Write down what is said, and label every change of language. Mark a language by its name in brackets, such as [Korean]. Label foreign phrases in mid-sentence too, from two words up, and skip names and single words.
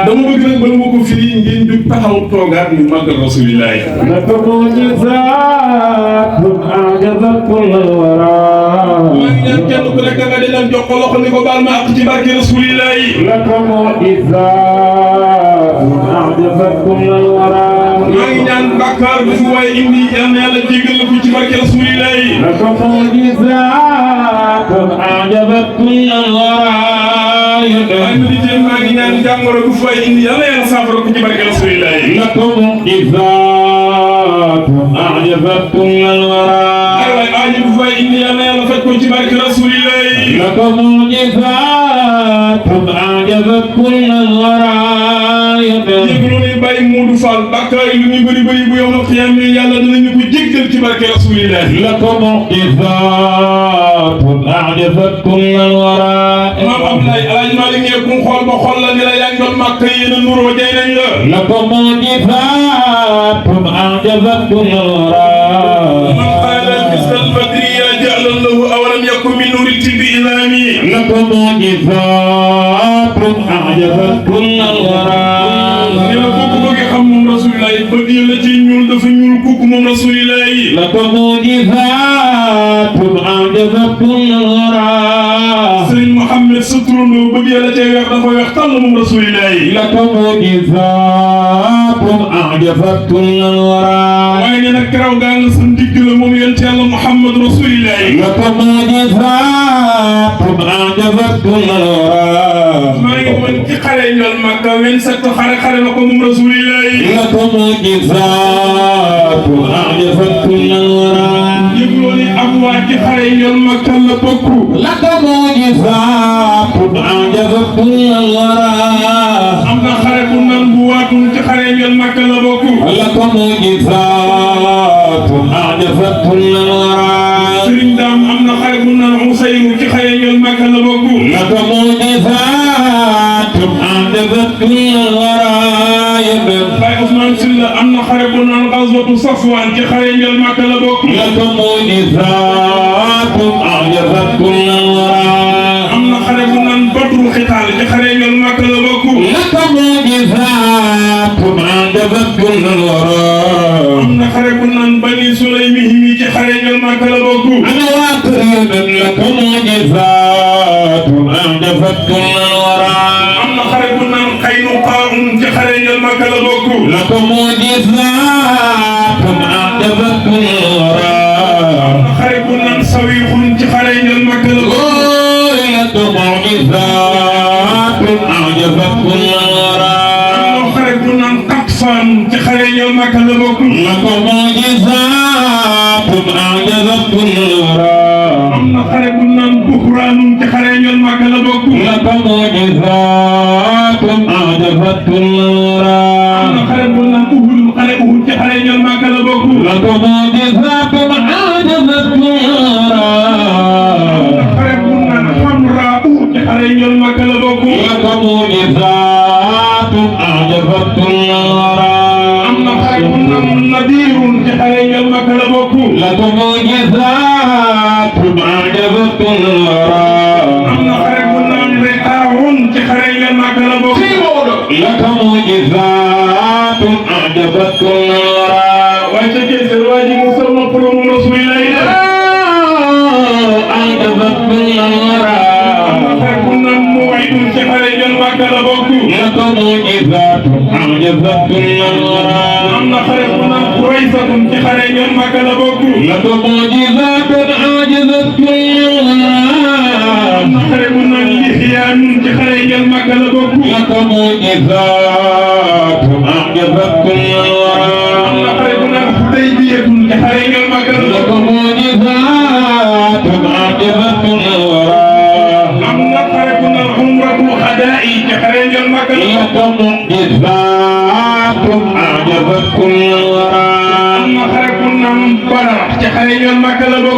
[Wolof] dama bëgg nag bala ma ko firi ngeen jóg taxaw toogaat ñu màggal rasulillah yi [Arabic] لك معجزة أعجزت كل الورى [Wolof] maa ngi ñaan kenn ku nekk nga di leen jox ko loxo ni ko baal ma ak ci barke rasulillah yi [Arabic] لك معجزة أعجبت كل الورى [Wolof] maa ngi ñaan bàkkaar bu fi waay indi yal na yàlla jégal la ko ci barke rasulillahi [Arabic] لك معجزات أعجبت كل الورى [Wolof] waaye ma di jéem maa ngi ñaan jàngoro bu fi waay indi yal na yàlla saafara ko ci barke rasulillahi [Arabic] لك معجزات أعجبت كل الورى [Wolof] ay waay aaji bu fi waay indi yal na yàlla faj ko ci barke rasulillahi [Arabic] لك معجزات أعجبت كل الورى [Wolof] jéglu ne bàyyi Moodu Fall bàkkaar yi lu muy bëri bëri bu yow na xiyaam yàlla danañu ko jéggal ci barke rasulillahi [Arabic] لك معجزات أعجبت كل الورى [Wolof] maam Abdoulaye Alaaji Malick ne ku xool ba xool la ni la yaa ngi doon màkk yéen a nuroo jay nañ la [Arabic] لك معجزات أعجبت كل الورى من قال مثل البدر يا جعل له أولم يكن من نور التب إمامي لك معجزات أعجبت كل الورى [Wolof] nee na kooku bëgg xam moom rasulillahi bët yi la ci ñuul dafa ñuul kooku moom rasulillahi [Arabic] لك معجزات أعجبت كل الورى [Wolof] Sëriñ Mouhamed sa turandoo bëgg yàlla cay weex dafa weex tàll moom rasulillahi [Arabic] لك معجزات أعجبت كل الورى [Wolof] waaye nee na karaw gaa nga sa ndigg la moom yonent yàlla Mouhamed rasulillahi [Arabic] لك معجزات أعجبت كل الورى [Wolof] maa ngi woon ci xare ñool Makka 27 xare na ko moom rasulillahi [Arabic] لك معجزات أعجبت كل الورى [Wolof] yëgloo ni ab waa ci xare ñool Makka la bokku [Arabic] لك معجزات أعجبت كل الورى [Wolof] am na xare bu nan bu waatul ci xare ñool Makka la bokku [Arabic] لك معجزات أعجبت كل الورى [Wolof] Sëriñ Daam am na xare bu nan Usayru ci xare ñool Makka la bokku [Arabic] لك معجزات أعجبت كل الورى [Wolof] Baay Ousmane Sylla am na xare bu nan Gazwatu Safwaan ci xare ñool Makka la bokku [Arabic] لك معجزات أعجبت كل الورى [Wolof] am na xare bu nan Badru Xitaal ci xare ñool Makka la bokku [Arabic] لك معجزات أعجبت كل الورى [Wolof] am na xare bu nan Bani Sulaymi himi ci xare ñool Makka la bokku [Arabic] أنا واقرب لك معجزات أعجبت كل الورى [Wolof] am na xare bu nan Qaynuqaa ci xare ñool Makka la bokku [Arabic] لك معجزات أعجبت كل الورى [Wolof] xare bu nan Sawiixun ci xare ñool Makka la bokku [Arabic] لك معجزات أعجبت كل الورى [Wolof] xare bu nan Qatfaan ci xare ñool Makka la bokku [Arabic] لك معجزات أعجبت كل الورى [Wolof] am na xare bu nan Buhraan ci xare ñool Makka la bokku [Arabic] لك معجزات أعجبت كل الورى [Wolof] am na xare bu nan Uhud xare Uhud ci xare ñool Makka la bokku [Arabic] لك معجزات أعجبت كل الورى [Wolof] xare bu nan Hamraa ci xare ñool Makka la bokku [Arabic] لك معجزات أعجبت كل الورى [Wolof] am na xare bu nan Nadiirun ci xare ñool Makka la bokku [Arabic] لك معجزات أعجبت كل الورى [Wolof] am na xare bu nan Riqaa'un ci xare ñool Makka la bokku [Arabic] لك معجزات أعجبت كل الورى [Wolof] waaye ca Geesal waa ji mu sol nopp la moom rasulillahi [Arabic] أعجبت كل الورى [Wolof] am na xare bu nan Maw'idun ci xare ñool Makka la bokku [Arabic] لك معجزات أعجبت كل الورى [Wolof] am na xare bu nan Quraysatun ci xare ñool Makka la bokku [Arabic] لك معجزات أعجبت كل الورى [Wolof] am na xare bu nan Lihyaanun ci xare ñool Makka la bokku [Arabic] لك معجزات أعجبت كل الورى [Wolof] am na xare bu nan Hudaybiyatun ci xare ñool Makka la [Arabic] لك [Wolof] bokku [Arabic] معجزات أعجبت كل الورى [Wolof] am na xare bu nan Umratu Xadaa'i ci xare ñool Makka la [Arabic] لك معجزات أعجبت كل الورى [Wolof] am na xare bu nan Badar ci xare ñool Makka la bokku